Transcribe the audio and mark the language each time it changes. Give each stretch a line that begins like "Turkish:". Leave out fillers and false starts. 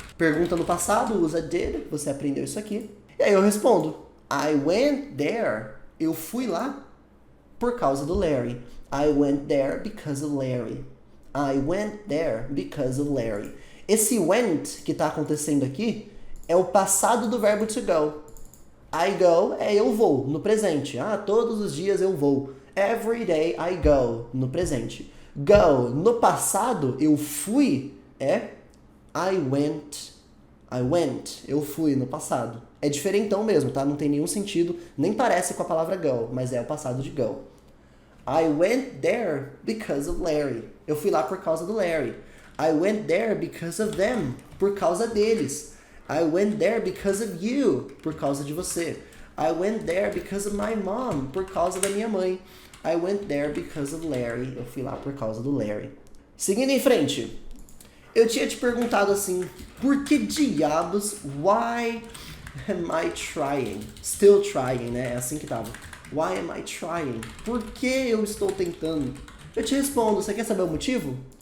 Portuguese: Pergunta no passado, usa did, você aprendeu isso aqui. E aí eu respondo,
English: I went there.
Portuguese: Eu fui lá por causa do Larry.
English: I went there because of Larry. I went there because of Larry.
Portuguese: Esse went que está acontecendo aqui é o passado do verbo to go. I go é eu vou, no presente. Todos os dias eu vou.
English: Every day I go,
Portuguese: no presente. Go, no passado, eu fui, é I went. I went, eu fui no passado. É diferentão mesmo, tá? Não tem nenhum sentido, nem parece com a palavra go, mas é o passado de go.
English: I went there because of Larry.
Portuguese: Eu fui lá por causa do Larry.
English: I went there because of them. Por causa deles. I went there because of you.
Portuguese: Por causa de você.
English: I went there because of my mom.
Portuguese: Por causa da minha mãe.
English: I went there because of Larry.
Portuguese: Eu fui lá por causa do Larry. Seguindo em frente. Eu tinha te perguntado assim, por que diabos?
English: Why am I trying? Still trying, né?
Portuguese: É assim que tava.
English: Why am I trying?
Portuguese: Por que eu estou tentando? Eu te respondo, você quer saber o motivo?